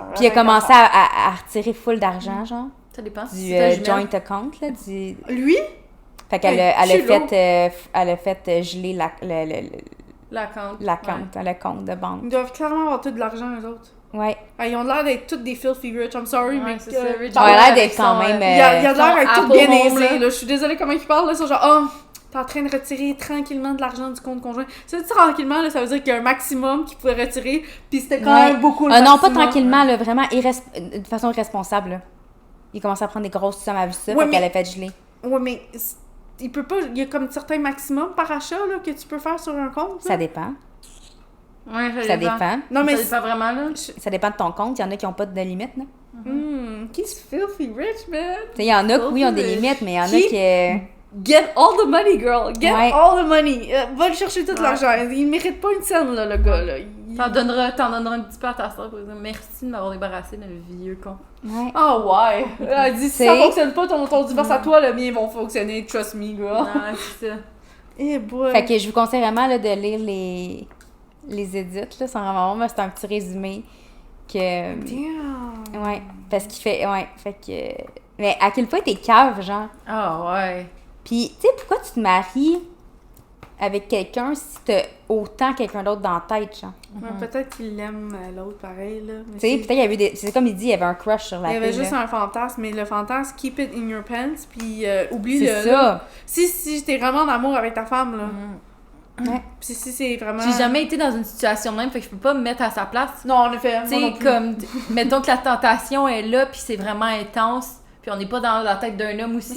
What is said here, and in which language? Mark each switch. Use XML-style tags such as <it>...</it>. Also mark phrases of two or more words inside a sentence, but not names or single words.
<fr>Puis il a commencé à retirer full d'argent, genre, Ça dépend du si c'est ta joint jumelle. account, là, du... Lui? Fait qu'elle Hey, a, elle a culot. elle a fait geler La compte. l'account, le compte de banque. Ils doivent clairement avoir tout de l'argent, eux autres. Ouais. Ah, ils ont l'air d'être tous des</fr> <en>filthy rich, I'm sorry,</en> <fr>Ouais, mais. c'est ça, rich. On a l'air Avec d'être quand son, même... Il a l'air son d'être tout Apple bien Home, aisé, là. là. Je suis désolée comment ils parlent, là. Ils sont genre, oh, t'es en train de retirer tranquillement de l'argent du compte conjoint. Ça, tranquillement, là, ça veut dire qu'il y a un maximum qu'ils pouvaient retirer, puis c'était quand Ouais. même beaucoup le Non, pas maximum. tranquillement, là, vraiment de façon irresponsable, là. Il commençait à prendre des grosses sommes à vu ça, Ouais, fait qu'elle mais- a fait geler. Ouais, mais il peut pas. Il y a comme certains maximums par achat là, que tu peux faire sur un compte. Ça là. dépend. Ouais, Ça dépend. Non, mais. Ça dépend vraiment, là. Ça dépend de ton compte. Il y en a qui n'ont pas de limite, là.</fr> <en>He's filthy rich, man.</en> <fr>Tu sais, il y en a qui, oui, ont des</fr> <en>Filthy rich.</en> <fr>limites, mais il y en a Qui- qui...</fr> <en>Get all the money, girl. Get</en> <fr>Ouais.</fr> <en>all the money.</en> <fr>Va le chercher tout Ouais. l'argent. Il mérite pas une scène, là, le gars, là. T'en donneras un petit peu à ta soeur pour dire merci de m'avoir débarrassé de le vieux con. Ouais. Ah ouais. Elle dit, si C'est- ça fonctionne pas, ton divorce à toi, le mien vont fonctionner.</fr> <en>Trust me, girl.</en> <fr>Non, c'est ça. Eh boy. Fait que je vous conseille vraiment là, de lire les édits, là. C'est vraiment bon, mais c'est un petit résumé que... Damn. Ouais, parce qu'il fait... Ouais, fait que... Mais à quel point t'es cave, genre? Ah ouais. Puis, tu sais, pourquoi tu te maries avec quelqu'un si t'as autant quelqu'un d'autre dans la tête, genre? Ouais, peut-être qu'il aime l'autre pareil, là. Mais Tu sais, c'est- peut-être il y avait des... C'est comme il dit, il y avait un crush sur la il y avait fille, juste là. un fantasme, mais le fantasme,</fr> <en>keep it in your pants,</en> <fr>puis oublie C'est le. ça. Si t'es vraiment en amour avec ta femme, là. Ouais. Puis si c'est vraiment... J'ai jamais été dans une situation de même, fait que je peux pas me mettre à sa place. Non, en effet, Tu moi non sais, plus. comme, mettons que la tentation est là, puis c'est vraiment intense, puis on n'est pas dans la tête d'un homme aussi,</fr>